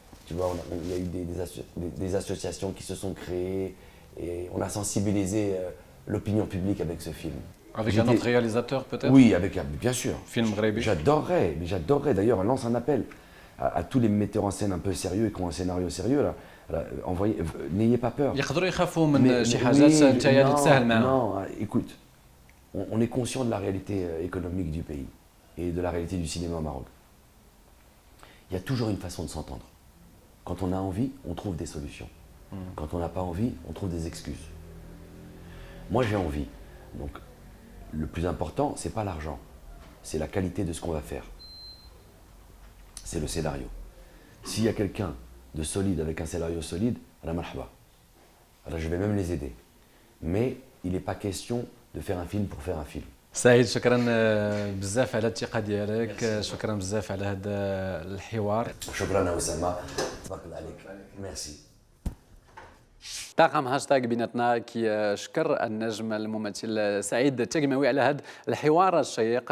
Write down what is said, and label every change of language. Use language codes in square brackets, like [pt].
[fr] Tu vois, il y a eu des associations qui se sont créées et on a sensibilisé l'opinion publique avec ce film. Avec un autre réalisateur peut-être. Oui, bien sûr. [ar] Film مغربي. [fr] J'adorerais. D'ailleurs, on lance un appel à tous les metteurs en scène un peu sérieux et qui ont un scénario sérieux. Là, n'ayez pas peur. [ar] يقدروا يخافوا من شي حاجات نتايا اللي تسهل معاهم. [fr] Non, écoute, on est conscient de la réalité économique du pays et de la réalité du cinéma au Maroc. Il y a toujours une façon de s'entendre. Quand on a envie, on trouve des solutions. Quand on n'a pas envie, on trouve des excuses. Moi, j'ai envie. Donc, le plus important, c'est pas l'argent, c'est la qualité de ce qu'on va faire. C'est le scénario. S'il y a quelqu'un de solide avec un scénario solide, la marhaba. Alors je vais même les aider. Mais il n'est pas question de faire un film pour faire un film. [ar] سعيد شكرا بزاف على الثقة ديالك شكرا بزاف على هذا الحوار شكرا أسامة تبارك الله عليك ميرسي. طاقم هاشتاغ بيناتنا كيشكر النجم الممثل سعيد التقماوي على هذا الحوار الشيق.